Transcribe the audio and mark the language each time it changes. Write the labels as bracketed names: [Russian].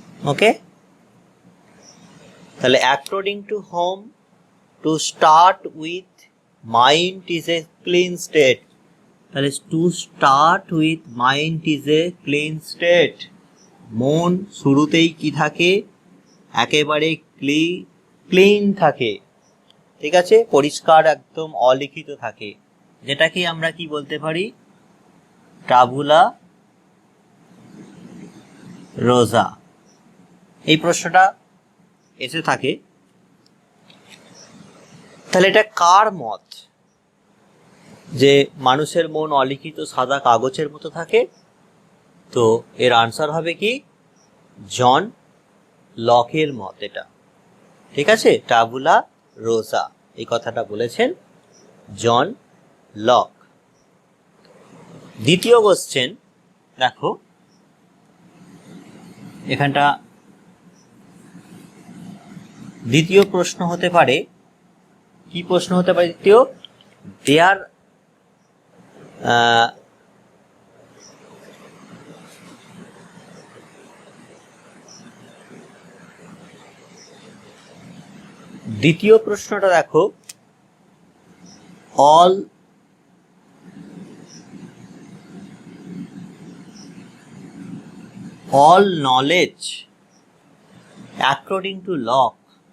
[English] okay, তাহলে according to whom to start with mind is a clean state, তাহলে to start with mind is a clean state, [Bangla] মন শুরুতেই কি থাকে? একেবারে ক্লিন থাকে, ঠিক আছে, পরিষ্কার, একদম অলিখিত থাকে, যেটাকে আমরা কি বলতে পারি? টাবুলা রোজা। এই প্রশ্নটা এসে থাকে। তাহলে এটা কার মত যে মানুষের মন অলিখিত সাদা কাগজের মতো থাকে? তো এর আনসার হবে কি? জন লকের মত এটা, ঠিক আছে, টাবুলা রোজা এই কথাটা বলেছেন জন লক। দ্বিতীয় কোশ্চেন দেখো, এখানটা দ্বিতীয় প্রশ্ন হতে পারে, কি প্রশ্ন হতে পারে দ্বিতীয়? দেয়ার দ্বিতীয় প্রশ্নটা দেখো, [English] all knowledge according to Locke